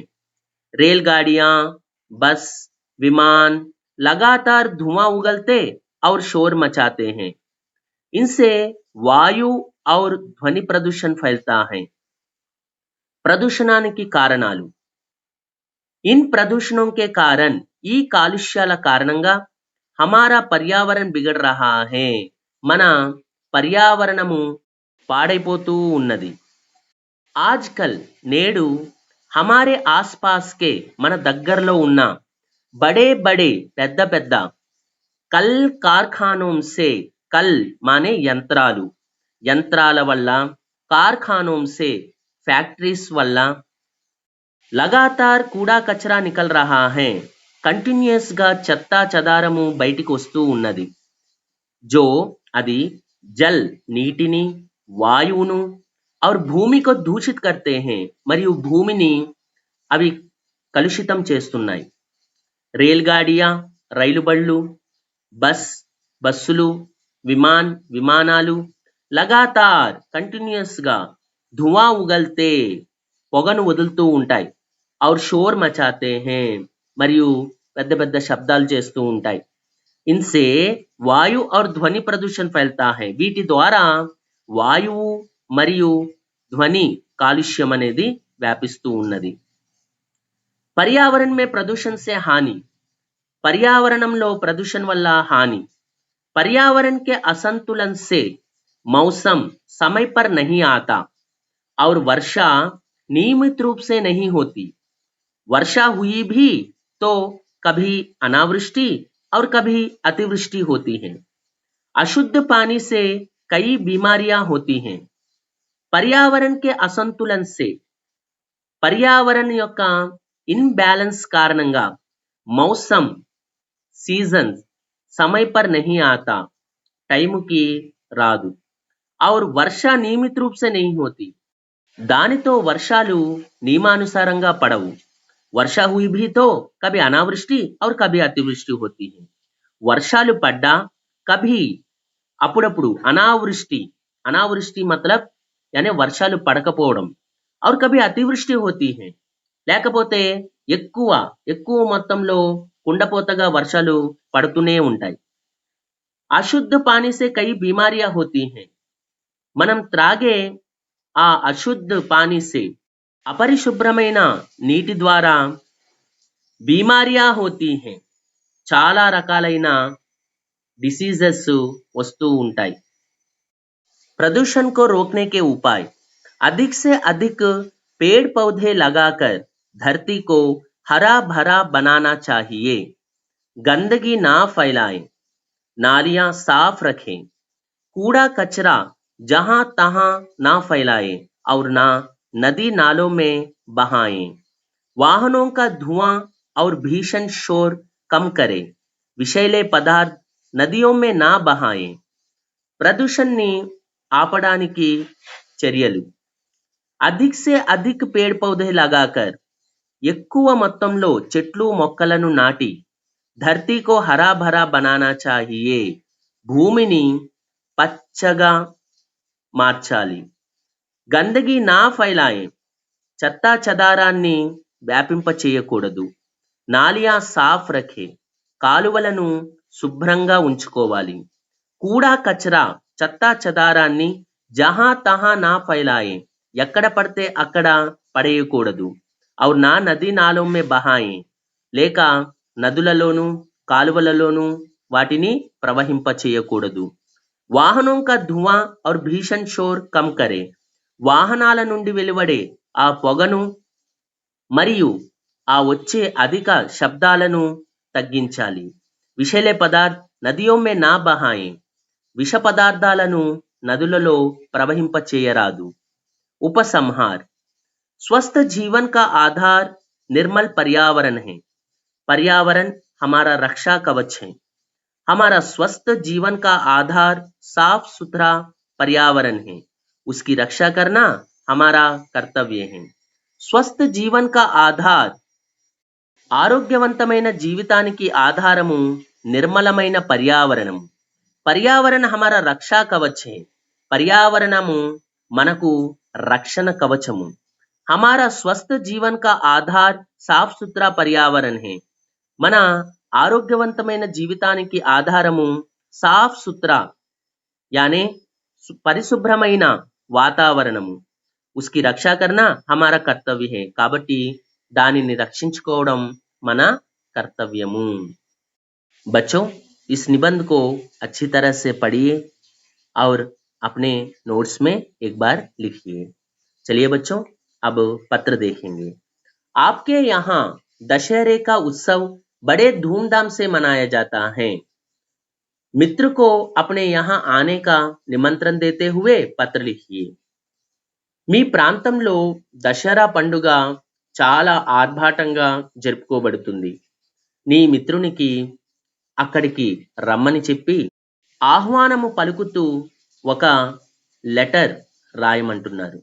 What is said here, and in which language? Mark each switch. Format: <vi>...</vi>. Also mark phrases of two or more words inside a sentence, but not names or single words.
<hi>रेलगाड़ियां, बस, विमान लगातार धुआं उगलते और शोर मचाते हैं. इनसे वायु और ध्वनि प्रदूषण फैलता है.</hi> <te>ప్రదూషణానికి కారణాలు.</te> <hi>इन प्रदूषणों के कारण</hi> <te>ఈ కాలుష్యాల కారణంగా</te> <hi>हमारा पर्यावरण बिगड़ रहा है.</hi> <te>మన పర్యావరణము పాడైపోతూ ఉన్నది. ఆజ్కల్ నేడు</te> <hi>हमारे आसपास के</hi> <te>మన దగ్గరలో ఉన్న</te> <hi>बड़े बड़े</hi> <te>పెద్ద పెద్ద</te> <hi>कल कारखानों से,</hi> <te>కల్ మానే యంత్రాలు, యంత్రాల వల్ల,</te> <hi>कारखानों से फैक्ट्रीज వల్ల लगातार कूड़ा कचरा निकल रहा है.</hi> <te>కంటిన్యూస్ గా చెత్తా చెదారము బయటికి వస్తూ ఉన్నది. जो అది జల్ నీటిని, వాయువును और భూమి</te> <hi>को दूषित करते हैं</hi> <te>మరియు భూమిని అవి కలుషితం చేస్తున్నాయి. రేల్గాడియా రైలు బళ్ళు, బస్ బస్సులు, విమాన్ విమానాలు लगातार కంటిన్యూస్ గా</te> <hi>धुआं उगलते</hi> <te>పొగను వదులుతూ ఉంటాయి.</te> <hi>और शोर मचाते हैं</hi> <te>మరియు పెద్ద పెద్ద శబ్దాలు చేస్తూ ఉంటాయి.</te> <hi>इनसे वायु और ध्वनि प्रदूषण फैलता है.</hi> <te>వీటి ద్వారా వాయువు మరియు ధ్వని కాలుష్యం అనేది వ్యాపిస్తూ ఉన్నది.</te> <hi>पर्यावरण में प्रदूषण से हानि.</hi> <te>पर्यावरणంలో प्रदूषण వల్ల హాని.</te> <hi>पर्यावरण के असंतुलन से मौसम समय पर नहीं आता और वर्षा नियमित रूप से नहीं होती. वर्षा हुई भी तो कभी अनावृष्टि और कभी अतिवृष्टि होती है. अशुद्ध पानी से कई बीमारियां होती हैं. पर्यावरण के असंतुलन से, पर्यावरण యొక్క इनबैलेंस కారణంగా मौसम सीजन समय पर नहीं आता, टाइम की రాదు. और वर्षा नियमित रूप से नहीं होती.</hi> <te>దానితో వర్షాలు నియమానుసారంగా పడవు.</te> <hi>वर्षा हुई भी तो कभी अनावृष्टि और कभी अतिवृष्टि होती है.</hi> <te>వర్షాలు పడ్డా कभी అప్పుడప్పుడు అనావృష్టి, అనావృష్టి</te> <hi>मतलब यानी</hi> <te>వర్షాలు పడకపోవడం,</te> <hi>और कभी अतिवृष्टि होती है.</hi> <te>లేకపోతే ఎక్కువ ఎక్కువ మొత్తంలో కుండపోతగా వర్షాలు పడుతూనే ఉంటాయి.</te> <hi>अशुद्ध पानी से कई बीमारियां होती हैं.</hi> <te>మనం త్రాగే ఆ</te> <hi>अशुद्ध पानी से,</hi> <te>అపరిశుభ్రమైన నీటి ద్వారా</te> <hi>बीमारियां होती हैं,</hi> <te>చాలా రకాలైన డిసీజెస్ వస్తూ ఉంటాయి.</te> <hi>प्रदूषण को रोकने के उपाय. अधिक से अधिक पेड़ पौधे लगाकर धरती को हरा भरा बनाना चाहिए. गंदगी ना फैलाएं, नालियां साफ रखें, कूड़ा कचरा जहां तहां ना फैलाएं और ना नदी नालों में बहाएं. वाहनों का धुआं और भीषण शोर कम करें. विषैले पदार्थ नदियों में ना बहाएं.</hi> <te>ప్రదూషణని ఆపడానికి చర్యలు.</te> <hi>अधिक से अधिक पेड़ पौधे लगाकर,</hi> <te>ఎక్కువ మొత్తంలో చెట్లు మొక్కలను నాటి</te> <hi>धरती को हरा भरा बनाना चाहिए,</hi> <te>భూమిని పచ్చగా మార్చాలి.</te> <hi>गंदगी ना फैलाएं,</hi> <te>చెత్తా చెదారాన్ని వ్యాపింప చేయకూడదు.</te> <hi>नालियां साफ रखें,</hi> <te>కాలువలను శుభ్రంగా ఉంచుకోవాలి.</te> <hi>कूड़ा कचरा,</hi> <te>చెత్తా చెదారాన్ని</te> <hi>जहां तहां ना फैलाएं,</hi> <te>ఎక్కడ పడితే అక్కడ పడేయకూడదు.</te> <hi>और ना नदी नालों में बहाएं,</hi> <te>లేక నదులలోను కాలువలలోను వాటిని ప్రవహింపచేయకూడదు.</te> <hi>वाहनों का धुआं और भीषण शोर कम करें.</hi> <te>వాహనాల నుండి వెలువడే ఆ పొగను మరియు ఆ వచ్చే అధిక శబ్దాలను తగ్గించాలి.</te> <hi>विषैले पदार्थ नदियों में ना बहाएं.</hi> <te>విష పదార్థాలను నదులలో ప్రవహింపచేయరాదు.</te> <hi>ఉపసంహార్ स्वस्थ जीवन का आधार निर्मल पर्यावरण है। पर्यावरण हमारा रक्षा कवच है। हमारा स्वस्थ जीवन का आधार साफ सुथरा पर्यावरण है। उसकी रक्षा करना हमारा कर्तव्य है। स्वस्थ जीवन का आधार</hi> <te>ఆరోగ్యవంతమైన జీవితానికి ఆధారము నిర్మలమైన పర్యావరణం.</te> <hi>पर्यावरण हमारा रक्षा कवच है.</hi> <te>పర్యావరణము మనకు రక్షణ కవచము.</te> <hi>हमारा स्वस्थ जीवन का आधार साफ सुथरा पर्यावरण है.</hi> <te>మన ఆరోగ్యవంతమైన జీవితానికి ఆధారము</te> <hi>साफ सुथरा</hi> <te>యానే పరిశుభ్రమైన వాతావరణము.</te> <hi>उसकी रक्षा करना हमारा कर्तव्य है.</hi> <te>కాబట్టి దానిని రక్షించుకోవడం మన కర్తవ్యము.</te> <hi>बच्चों, इस निबंध को अच्छी तरह से पढ़िए और अपने नोट्स में एक बार लिखिए. चलिए बच्चों, अब पत्र देखेंगे. आपके यहाँ दशहरे का उत्सव बड़े धूमधाम से मनाया जाता है. मित्र को अपने यहाँ आने का निमंत्रण देते हुए पत्र लिखिए.</hi> <te>మీ ప్రాంతంలో దసరా పండుగ చాలా ఆర్భాటంగా జరుపుకోబడుతుంది. నీ మిత్రునికి అక్కడికి రమ్మని చెప్పి ఆహ్వానము పలుకుతూ ఒక లెటర్ రాయమంటున్నారు.</te>